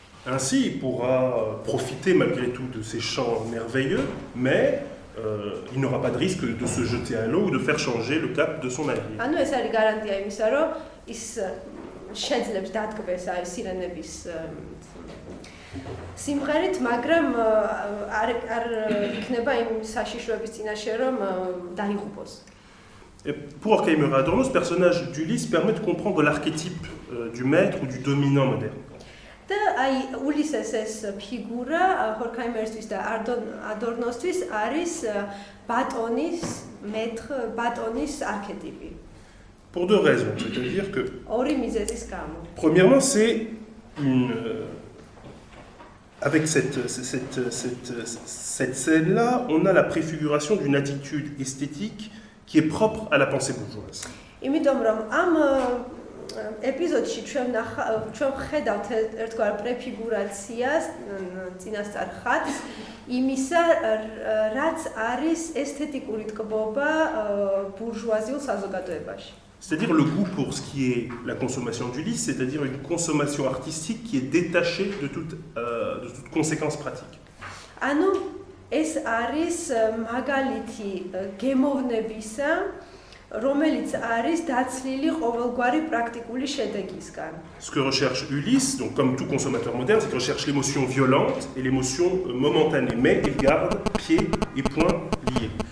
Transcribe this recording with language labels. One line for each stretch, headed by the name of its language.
French: Ainsi, il pourra profiter malgré tout de ces chants merveilleux, mais il n'aura pas de risque de se jeter à l'eau ou de faire changer le cap de son navire.
Georgian: ანუ ეს არის გარანტია იმისა, რომ ის შეძლებს დადგმეს აი სირენების სიმღერით, მაგრამ არ იქნება იმ საშიშროების წინაშე რომ დაიღუპოს.
French: Et pour Horkheimer et Adorno, ce personnage d'Ulysse permet de comprendre l'archétype du maître ou du dominant moderne.
Georgian: და აი ულისეს ეს ფიგურა ჰორქაიმერსთვის და ადორნოსთვის არის ბატონის არქეტიპი.
French: Pour deux raisons, c'est-à-dire que
Georgian: ორი მიზეზის გამო.
French: Premièrement, c'est avec cette scène-là, on a la préfiguration d'une attitude esthétique qui est propre à la pensée bourgeoise.
Georgian: იმიტომ რომ ამ ეპიზოდში ჩვენ ხედავთ ერთგვარ პრეფიგურაციას წინასწარ ხატს იმისა, რაც არის ესთეტიკური ტკბობა ბურჟუაზიულ საზოგადოებაში.
French: C'est-à-dire le goût pour ce qui est la consommation d'Ulysse, c'est-à-dire une consommation artistique qui est détachée de toute conséquence pratique.
Georgian: ანუ ეს არის მაგალითი გემოვნებისა, რომელიც არის დაცლილი ყოველგვარი პრაქტიკული შედეგისგან.
French: Ce que recherche Ulysse, donc comme tout consommateur moderne, c'est qu'il recherche l'émotion violente et l'émotion momentanée, mais il garde pieds et poings liés.